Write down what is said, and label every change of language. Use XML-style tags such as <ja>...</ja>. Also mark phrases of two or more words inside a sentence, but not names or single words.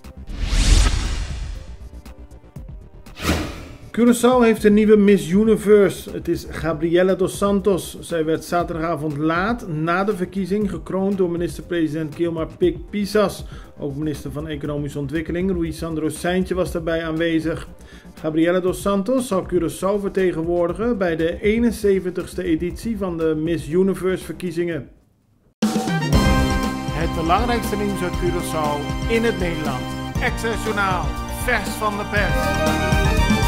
<nl>Curaçao heeft een nieuwe Miss Universe. Het is Gabriela dos Santos. Zij werd zaterdagavond laat na de verkiezing gekroond door minister-president Guilmar Pik Pisas. Ook minister van Economische Ontwikkeling Rui Sandro Seintje was daarbij aanwezig. Gabriela dos Santos zal Curaçao vertegenwoordigen bij de 71ste editie van de Miss Universe verkiezingen. Het belangrijkste nieuws uit Curaçao in het Nederland. Access Journaal, vers van de pers.</nl>